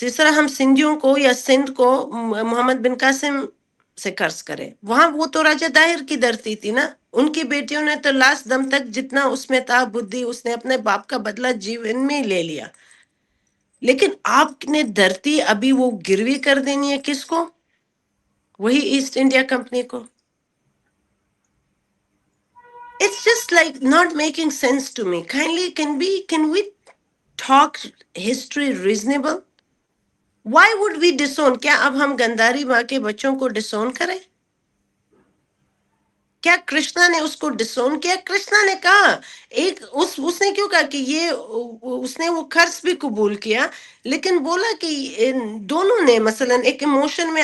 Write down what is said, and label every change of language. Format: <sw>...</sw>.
<ur>جس طرح ہم سندھیوں کو یا سندھ کو محمد بن قاسم سے قرض کرے، وہاں وہ تو راجہ داہر کی دھرتی تھی نا. ان کی بیٹیوں نے تو لاسٹ دم تک جتنا اس میں تھا بدھی، اس نے اپنے باپ کا بدلہ جیون میں ہی لے لیا. لیکن آپ نے دھرتی ابھی وہ گروی کر دینی ہے کس کو؟ وہی ایسٹ انڈیا کمپنی کو.</ur> <en>It's just like not making sense to me. Kindly, can we talk history reasonable? Why would we disown?</en> <ur>کیا اب ہم گنداری ماں کے بچوں کو ڈسون کریں؟ کیا کرشنا نے اس کو ڈسون کیا؟ کرشنا نے کہا، اس نے کیوں کہا کہ یہ، اس نے وہ قرض بھی قبول کیا، لیکن بولا کہ دونوں نے مثلا ایک ایموشن میں.</ur>